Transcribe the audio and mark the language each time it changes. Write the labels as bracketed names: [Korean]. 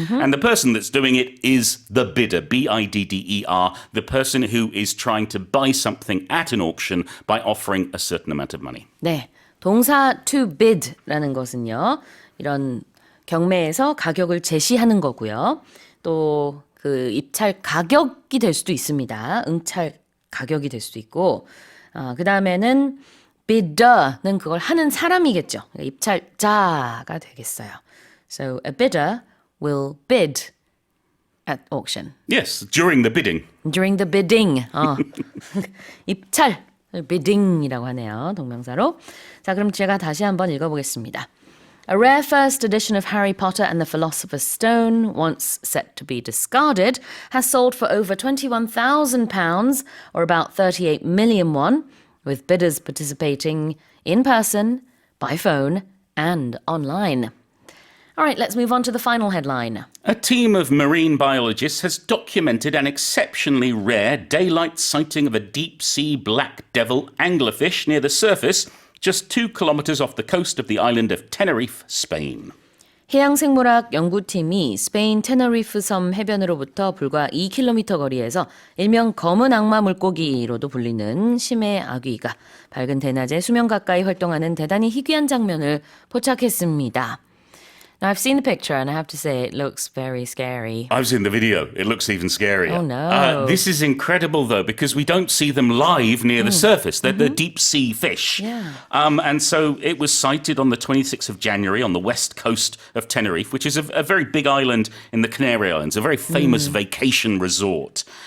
[English] And the person that's doing it is the bidder, B-I-D-D-E-R, the person who is trying to buy something at an auction by offering a certain amount of money. [Korean] 네, 동사 to bid라는 것은요. 이런 경매에서 가격을 제시하는 거고요. 또 그 입찰 가격이 될 수도 있습니다. 응찰 가격이 될 수도 있고 그 다음에는 bidder는 그걸 하는 사람이겠죠. 입찰자가 되겠어요. [English] So a bidder will bid at auction. Yes, during the bidding. During the bidding. [Korean] 입찰, bidding이라고 하네요. 동명사로. 자, 그럼 제가 다시 한번 읽어보겠습니다. [English] A rare first edition of Harry Potter and the Philosopher's Stone, once set to be discarded, has sold for over £21,000, or about 38 million won, with bidders participating in person, by phone, and online. All right, let's move on to the final headline. A team of marine biologists has documented an exceptionally rare daylight sighting of a deep-sea black devil anglerfish near the surface, just 2 kilometers off the coast of the island of Tenerife, Spain. [Korean] 해양생물학 연구팀이 스페인 테너리프 섬 해변으로부터 불과 2km 거리에서 일명 검은 악마 물고기로도 불리는 심해 아귀가 밝은 대낮에 수면 가까이 활동하는 대단히 희귀한 장면을 포착했습니다. [English] Now, I've seen the picture and I have to say it looks very scary. I've seen the video. It looks even scarier. Oh, no. This is incredible, though, because we don't see them live near the surface. They're the deep-sea fish. Yeah. And so it was sighted on the 26th of January on the west coast of Tenerife, which is a very big island in the Canary Islands, a very famous vacation resort.